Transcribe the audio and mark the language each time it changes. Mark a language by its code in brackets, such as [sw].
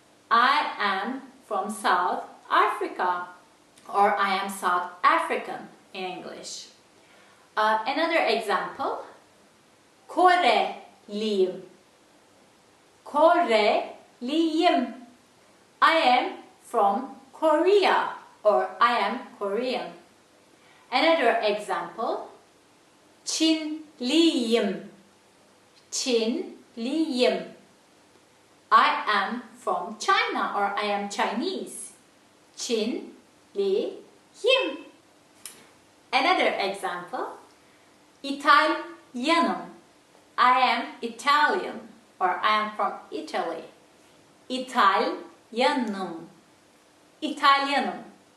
[en] I am from South Africa, or I am South African in English. Another example, Koreliyim. Koreliyim. I am from Korea, or I am Korean. Another example, Çinliyim. [tr] Çinliyim. [en] I am from China, or I am Chinese. [tr] Çinliyim. [en] Another example, İtalyanım. I am Italian, or I am from Italy. [tr] İtalyanım. İtalyanım.